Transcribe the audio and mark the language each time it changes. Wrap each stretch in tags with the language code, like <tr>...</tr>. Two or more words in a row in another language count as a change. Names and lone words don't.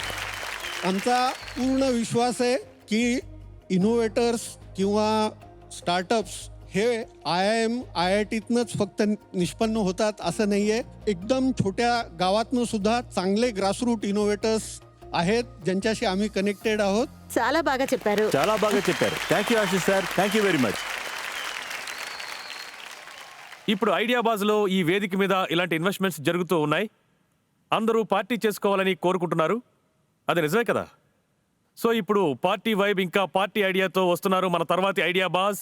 <mr>आमचा पूर्ण विश्वास आहे की इनोव्हेटर्स किंवा स्टार्टअप्स हे IIM IITतनंच फक्त निष्पन्न होतात असं नाहीये. एकदम छोट्या गावातनं सुद्धा चांगले</mr> <en>grassroot innovators</en> <mr>आहेत ज्यांच्याशी आम्ही कनेक्टेड आहोत.</mr> <te>చాలా బాగా చెప్పారు.</te> <en>Thank you Ashish sir. Thank you very much.</en> <te>ఇప్పుడు ఐడియాబాజ్ లో ఈ వేదిక మీద ఇలాంటి ఇన్వెస్ట్మెంట్స్ జరుగుతూ ఉన్నాయి. అందరూ పార్టీ చేసుకోవాలని కోరుకుంటున్నారు. అది నిజమే కదా? సో ఇప్పుడు</te> <en>party vibe</en> <te>ఇంకా</te> <en>party idea తో</en> <te>వస్తున్నారు మన తర్వాతి ఐడియాబాజ్.</te>